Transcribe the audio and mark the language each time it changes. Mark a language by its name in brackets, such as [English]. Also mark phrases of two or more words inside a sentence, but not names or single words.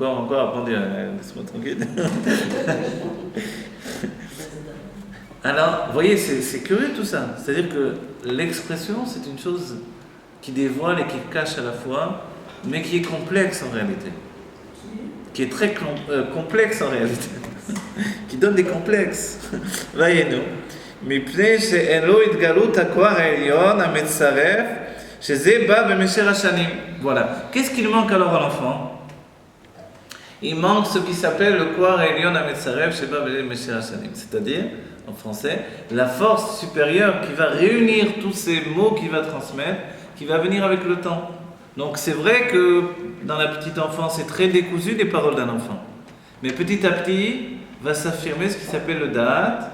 [French] Encore, après on dit, laisse-moi tranquille. Alors, vous voyez, c'est curieux tout ça. C'est-à-dire que l'expression, c'est une chose qui dévoile et qui cache à la fois, mais qui est complexe en réalité. Qui est très complexe en réalité. qui donne des complexes. Voyez-nous. [Hebrew] מפני שאין לו התגלות הכוח העליון המצרף, שזה בא במשך השנים. [French] Voilà. Qu'est-ce qu'il manque alors à l'enfant? Il manque ce qui s'appelle le [Hebrew] כוח העליון המצרף, שבא במשך השנים. [French] C'est-à-dire, en français, la force supérieure qui va réunir tous ces mots qu'il va transmettre, qui va venir avec le temps. Donc c'est vrai que dans la petite enfance, c'est très décousu les paroles d'un enfant. Mais petit à petit, va s'affirmer ce qui s'appelle le da'at.